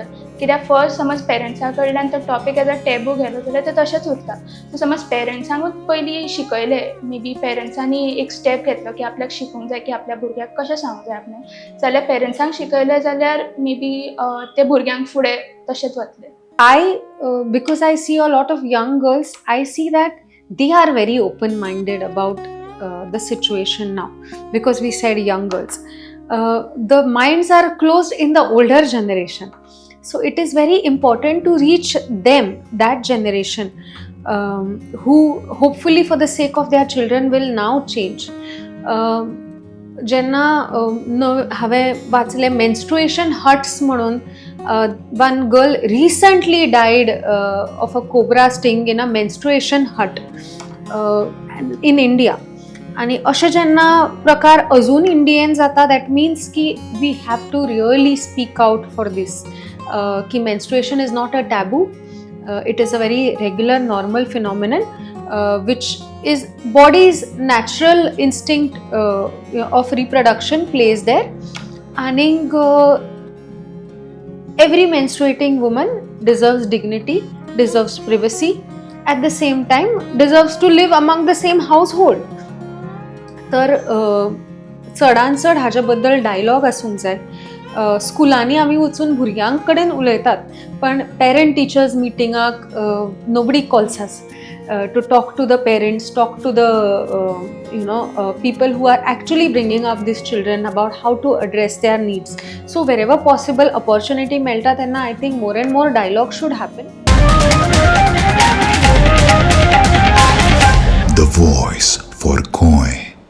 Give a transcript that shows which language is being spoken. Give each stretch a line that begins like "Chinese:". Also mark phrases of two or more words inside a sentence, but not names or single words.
Konkani: कित्याक फर्स्ट समज पेरंट्सा कडल्यान तो
English: topic as a taboo
Konkani: गेलो जाल्यार ते तशेंच उरता. सो समज पेरंट्सांकूच पयलीं शिकयलें,
English: may be
Konkani: पेरंट्सांनी एक स्टेप घेतलो की आपल्याक शिकूंक जाय की आपल्या भुरग्याक कशें सांगूंक जाय आपणें, जाल्यार पेरंट्सांक शिकयलें जाल्यार
English: may be
Konkani: ते भुरग्यांक फुडें तशेंच वतलें.
English: Because I see a lot of young girls, I see that they are very open-minded about the situation now. Because we said young girls, the minds are closed in the older generation. So it is very important to reach them, that generation, who hopefully for the sake of their children will now change.
Konkani: जेन्ना हांवें वाचलें
English: menstruation huts
Konkani: म्हणून,
English: one girl recently died of a cobra sting in a menstruation hut in India.
Konkani: आणि अशें जेन्ना प्रकार अजून इंडियेन जाता
English: that means की we have to really speak out for this की menstruation is not a taboo. it is a very regular normal phenomenon which is body's natural instinct of reproduction plays there. And every menstruating woman deserves dignity, deserves privacy, at the same time deserves to live among the same household.
Konkani: तर चडान चड हाज्या बद्दल डायलॉग आसूंक जाय. स्कुलांनी आमी वचून भुरग्यांक कडेन उलयतात पण
English: parent teachers meetingak nobody calls us to talk to the parents, talk to the people who are actually bringing up these children about how to address their needs. So wherever possible opportunity
Konkani: melta tenna
English: I think more and more dialogue should happen. The voice for Koi.